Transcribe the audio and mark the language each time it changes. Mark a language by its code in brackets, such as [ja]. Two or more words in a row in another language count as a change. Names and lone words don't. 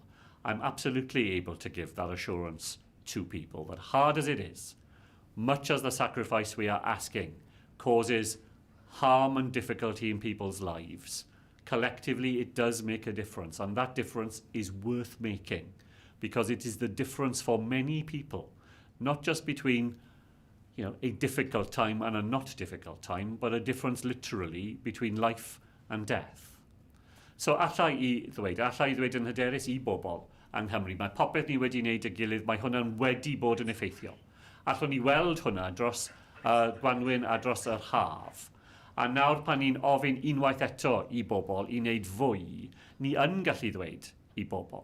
[en] I'm absolutely able to give that assurance to people that, hard as it is, much as the sacrifice we are asking causes harm and difficulty in people's lives, collectively it does make a difference, and that difference is worth making because it is the difference for many people, not just between a difficult time and a not difficult time, but a difference literally between life and death. [cy] So allai i ddweud yn hyderus I bobl yng Nghymru, mae popeth ni wedi wneud y gilydd, mae hwnna'n wedi bod yn effeithiol. Allwn ni weld hwnna dros Gwanwyn a dros yr haf. A nawr pan ni'n ofyn unwaith eto I bobl I wneud fwy, ni yn gallu ddweud I bobl.